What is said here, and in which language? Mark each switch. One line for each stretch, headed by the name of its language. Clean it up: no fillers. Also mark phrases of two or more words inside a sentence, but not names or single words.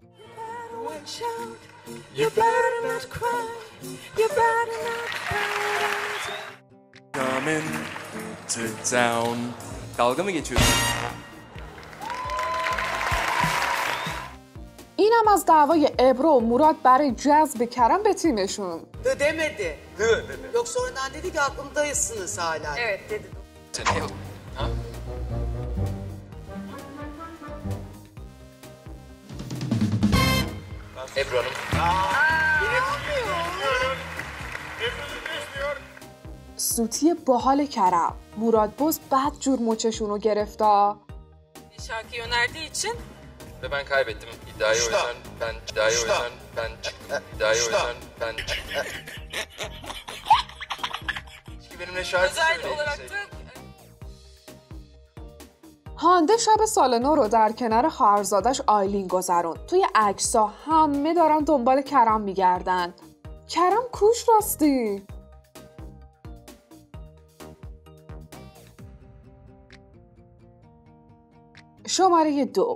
Persian: اینم از دعوای ابرو و مراد برای جذب کرم به تیمشون.
Turkish: Demedi. Yok sonradan dedi ki aklımdayısınız hala. Evet dedi. Ebru Hanım.
Persian: سوتی باحال کرم. مراد باز بد جور مچشون رو گرفتا.
Turkish: Şarkıyı önerdiği için Ve ben kaybettim. İddiayı o yüzden ben Çünkü benimle şarkı özel olarak da
Persian: هانده شب سال نو رو در کنار خواهرزادش آیلین گذرون. توی عکس‌ها همه دارن دنبال کرم میگردن. کرم کوش راستی؟ شماره 2.